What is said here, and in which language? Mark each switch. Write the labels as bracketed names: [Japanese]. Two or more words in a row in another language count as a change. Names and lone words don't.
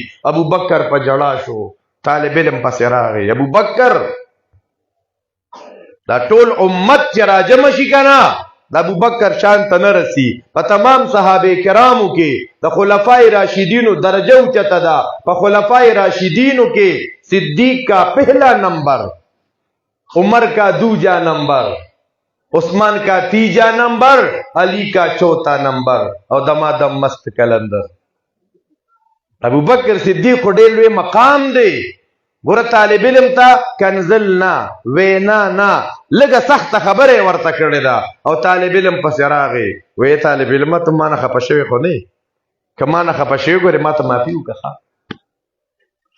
[Pashto] ابوبکر په جړا شو، طالب علم پسې راغی. ابوبکر دا ټول امت چې راجمع شي کنه، د ابوبکر شان ته نه رسی. په تمام صحابه کرامو کې د خلفای راشدینو درجه اوچته ده. په خلفای راشدینو کې [Urdu] صدیق کا پہلا نمبر، عمر کا دوجا نمبر، عثمان کا تیجا نمبر، علی کا چوتھا نمبر او دمادم مست کلندر. [Pashto] ابوبکر صدیق خو ډېر لوی مقام دی. ګوره طالب علم ته کنزل نه، وینا نه، لږه سخته خبره ورته کړې ده او طالب علم پسې راغی. وی طالب علم ته ما نه خفه شوی خو نه، که ما نه خفه شوی ګورې ما ته معافي وکړه.